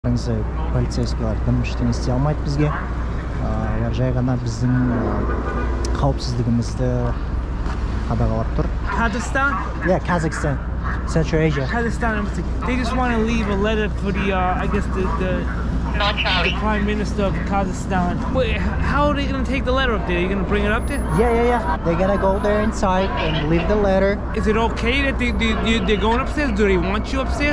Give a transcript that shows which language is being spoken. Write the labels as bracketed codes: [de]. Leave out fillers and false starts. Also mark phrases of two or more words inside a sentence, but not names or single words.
[kk] Полицейскийлер дым ештеңе істей алмайды бізге. Олар жай ғана біздің қауіпсіздігімізді қадағалап тұр. [en] Kazakhstan? Yeah, Kazakhstan, Central Asia. Kazakhstan. They just want to leave a letter for the, I guess the Prime Minister of Kazakhstan. Wait, how are they going to take the letter up there? Are you going to bring it up there? Yeah. They're going to go there inside and leave the letter. Is it okay that they're going upstairs? Do they want you upstairs?